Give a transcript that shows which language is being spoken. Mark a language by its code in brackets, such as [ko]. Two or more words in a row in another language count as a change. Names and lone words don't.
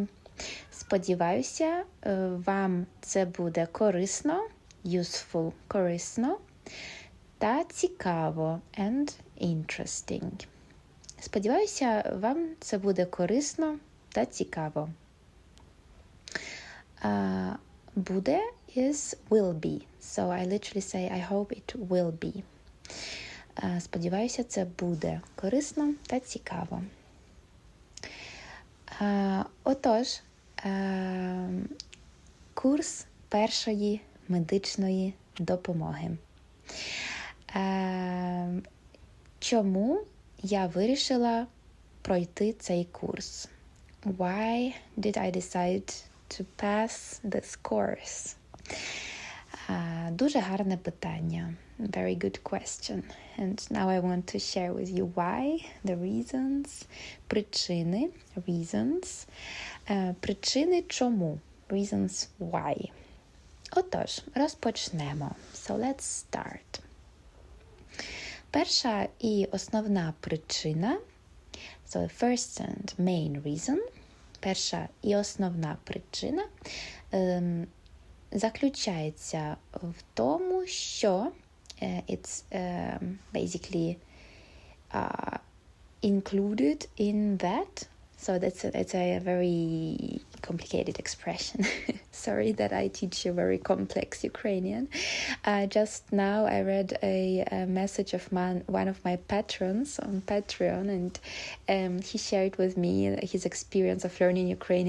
[uk] Сподіваюся, вам це буде корисно, useful, корисно, та цікаво, [en] and interesting. [uk] Сподіваюся, вам це буде корисно та цікаво. [en] Буде is will be. So I literally say I hope it will be. [uk] Сподіваюся, це буде корисно та цікаво. Отож, курс першої медичної допомоги. Чому я вирішила пройти цей курс? [en] Why did I decide to pass this course? [uk] Дуже гарне питання. [en] Very good question. And now I want to share with you why, the reasons, причини, reasons. [uk] Причини чому, [en] reasons why. [uk] Отож, розпочнемо. [en] So let's start. [uk] Перша і основна причина, [en] so the first and main reason, [uk] перша і основна причина заключається в тому, що [en] it's basically included in that. So it's a very complicated expression. Sorry that I teach you very complex Ukrainian. Just now I read a message of one of my patrons on Patreon, and he shared with me his experience of learning Ukrainian.